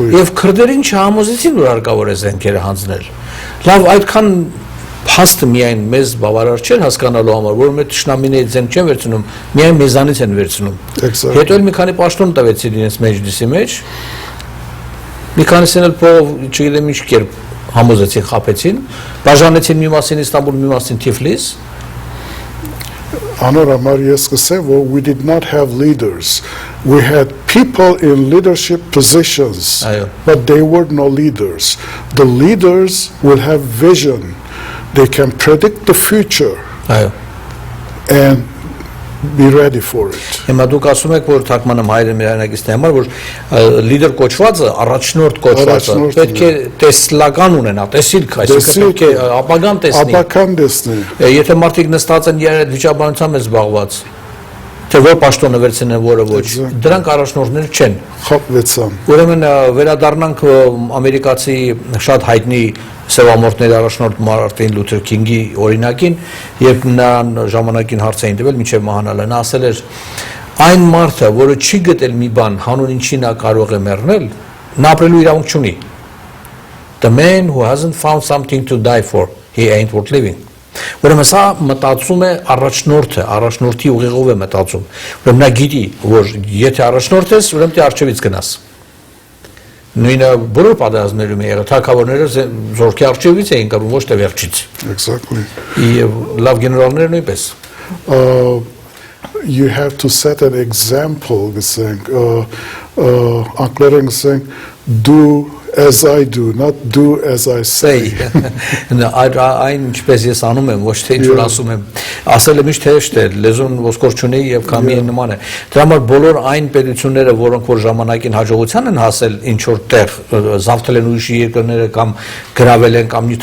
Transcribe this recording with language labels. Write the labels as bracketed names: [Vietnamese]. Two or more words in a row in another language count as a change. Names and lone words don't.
[Armenian] եւ քրդերին չհամոզեցին որ հարկավոր է զենքերը հանձնել լավ այդքան փաստը միայն մեզ բավարար չէր հասկանալու համար որ մեր ճշնամիների զենք չեն վերցնում միայն մեզանից են վերցնում հետո էլ մի քանի պաշտոն տվեցին իրենց մեջլիսի մեջ մի քանիսն էլ փող չգիտեմ ինչ կերպ համոզեցին խապեցին բաժանեցին մի մասին Իստանբուլ մի մասին Թիֆլիս Անորամար ես կսեմ, որ [English] we did not have leaders. We had people in leadership positions, but they were no leaders. The leaders will have vision. They can predict the future and be ready for it. [Armenian] Հիմա դուք ասում եք, որ թարգմանում հայերը միայնակիցների համար, որ լիդեր կոչվածը, առաջնորդ կոչվածը պետք է տեսլական ունենա, տեսիլք, այսինքն պետք է ապագան տեսնի։ Ապագան տեսնի։ Եթե մարդիկ նստած են իրար այդ վիճաբանությամբ զբաղված, թե որ պաշտոնը վերցնեն, որը ոչ, դրանք առաջնորդներ չեն։ Խապվեցան։ Ուրեմն վերադառնանք ամերիկացի շատ հայտնի սևամորտների առաջնորդ Մարտին Լութեր Քինգի օրինակին, երբ նրան ժամանակին հարց էին տվել մինչև մահանալը, նա ասել էր այն մարդը, որը չի գտել մի բան, հանուն ինչի նա կարող է մեռնել, նա ապրելու իրավունք չունի։ [English] The man who hasn't found something to die for, he ain't worth living. [Armenian] Ուրեմն սա մտածում է առաջնորդը, առաջնորդի ուղեղով է մտածում։ Ուրեմն նա գիտի, որ եթե առաջնորդ ես, ուրեմն դու արջևից գնաս։ Նույնը բոլոր պատերազմներում է եղել, թագավորները զորքի արջևից էին կռվում, ոչ թե վերջից։ [English] Exactly. [Armenian] Եվ լավ գեներալները նույնպես։ [English] You have to set an example, [Armenian] գսենք, անգլերեն գսենք, [English] do as I do, not do as I say. [Armenian] Այն ինչպես ես անում եմ, ոչ թե ինչ որ ասում եմ, ասել եմ ինչ թեշտ է, լեզուն ոսկոր չունի եւ կամի նման է։ Դրա համար բոլոր այն պետությունները, որոնք որ ժամանակին հաջողության են հասել ինչ որ տեղ, զավթել են ուրիշ երկրները կամ գրավել են կամ